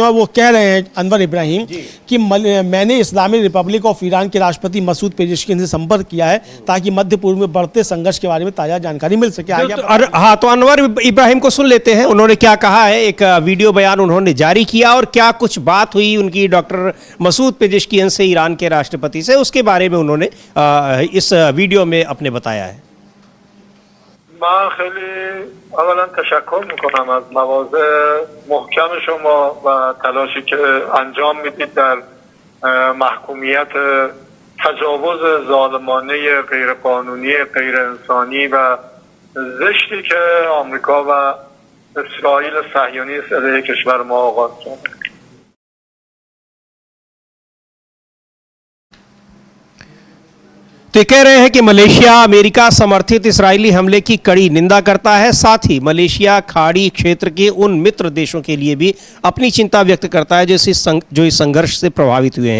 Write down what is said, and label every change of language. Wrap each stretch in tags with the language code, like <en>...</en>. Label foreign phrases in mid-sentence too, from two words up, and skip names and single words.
<hi>और वो कह रहे हैं अनवर इब्राहिम कि मैंने इस्लामिक रिपब्लिक ऑफ ईरान के राष्ट्रपति मसूद पेजेश्कियन से संपर्क किया है ताकि मध्य पूर्व में बढ़ते संघर्ष के बारे में ताज़ा जानकारी मिल सके। हाँ, तो अनवर इब्राहिम को सुन लेते हैं, उन्होंने क्या कहा है। एक वीडियो बयान उन्होंने जारी किया और क्या कुछ बात हुई उनकी डॉक्टर मसूद पेजेश्कियन से, ईरान के राष्ट्रपति से, उसके बारे में उन्होंने इस वीडियो में अपने बताया है।</hi> <fa>من خیلی اولا تشکر میکنم از مواضع محکم شما و تلاشی که انجام میدید در محکومیت تجاوز ظالمانه غیرقانونی غیر انسانی و زشتی که آمریکا و اسرائیل صهیونیست علیه کشور ما آغاز کرده.</fa> <hi>तो कह रहे हैं कि मलेशिया अमेरिका समर्थित इस्राएली हमले की कड़ी निंदा करता है। साथ ही मलेशिया खाड़ी क्षेत्र के उन मित्र देशों के लिए भी अपनी चिंता व्यक्त करता है जो इस संघर्ष से प्रभावित हुए हैं।</hi>